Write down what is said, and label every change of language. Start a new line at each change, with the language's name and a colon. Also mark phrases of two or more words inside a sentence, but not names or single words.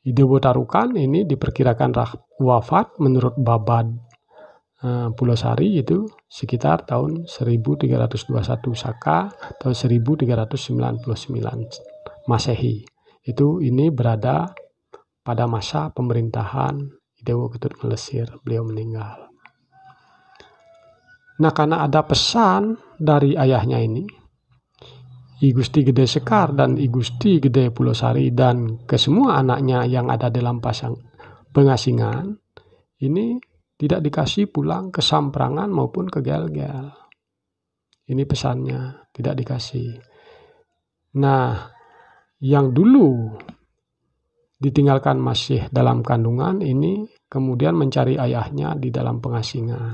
Indonesian: Idewo Tarukan ini diperkirakan wafat menurut Babad Pulosari itu sekitar tahun 1321 Saka atau 1399 Masehi. Ini berada pada masa pemerintahan Idewo Ketut Ngelesir, beliau meninggal. Nah, karena ada pesan dari ayahnya ini, I Gusti Gede Sekar dan I Gusti Gede Pulosari dan ke semua anaknya yang ada dalam pengasingan ini tidak dikasih pulang ke Samprangan maupun ke Gel-Gel. Ini pesannya, tidak dikasih. Nah, yang dulu ditinggalkan masih dalam kandungan ini kemudian mencari ayahnya di dalam pengasingan.